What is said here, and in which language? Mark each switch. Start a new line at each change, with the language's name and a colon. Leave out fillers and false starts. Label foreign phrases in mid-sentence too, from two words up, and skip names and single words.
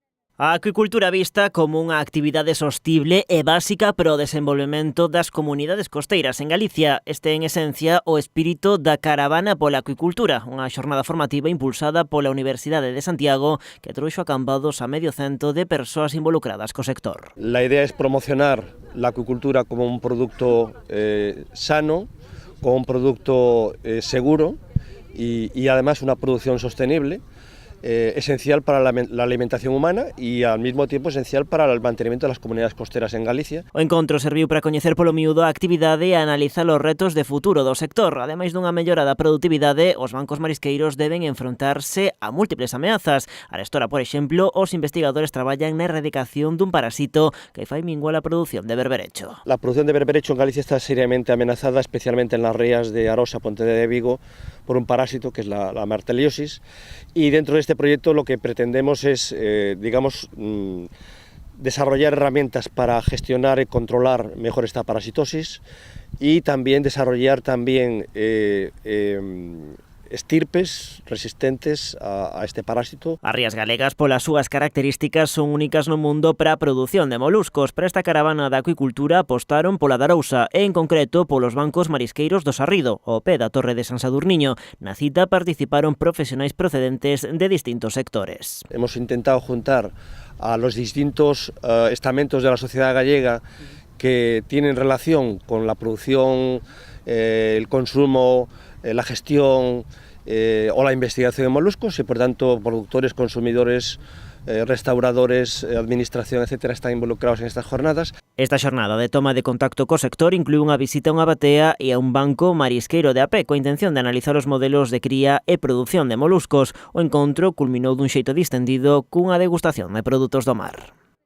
Galician: A acuicultura vista como unha actividade sostible e básica para o desenvolvemento das comunidades costeiras en Galicia. Este é, en esencia, o espírito da Caravana pola Acuicultura, unha xornada formativa impulsada pola Universidade de Santiago que trouxo acampados a medio cento de persoas involucradas co sector.
Spanish: La idea es promocionar la acuicultura como un producto sano, como un producto seguro y además una producción sostenible. Esencial para la alimentación humana
Galician: e ao mesmo tempo esencial para o mantenimento das comunidades costeras en Galicia. O encontro serviu para coñecer polo miúdo a actividade e analizar os retos de futuro do sector. Ademais dunha mellora da produtividade, os bancos marisqueiros deben enfrontarse a múltiples ameazas. Arestora, por exemplo, os investigadores traballan na erradicación dun parasito que fai minguar a produción de berberecho.
Spanish: La producción de berberecho en Galicia está seriamente amenazada, especialmente en las rías de Arosa, Pontevedra de Vigo, por un parásito que es la marteliosis, y dentro de este proyecto lo que pretendemos es, desarrollar herramientas para gestionar y controlar mejor esta parasitosis y también desarrollar estirpes resistentes a este parásito.
Galician: As rías galegas, polas súas características, son únicas no mundo para a produción de moluscos. Para esta caravana da acuicultura apostaron pola de Arousa e, en concreto, polos bancos marisqueiros do Sarrido, ao pé da Torre de San Sadurniño. Na cita participaron profesionais procedentes de distintos sectores.
Spanish: Hemos intentado juntar a los distintos estamentos de la sociedad gallega que tienen relación con la producción, el consumo, la gestión o la investigación de moluscos y, por tanto, productores, consumidores, restauradores, administración, etcétera, están involucrados en estas jornadas.
Galician: Esta xornada de toma de contacto co sector inclúe unha visita a unha batea e a un banco marisqueiro de Apé coa intención de analizar os modelos de cría e produción de moluscos. O encontro culminou dun xeito distendido cunha degustación de produtos do mar.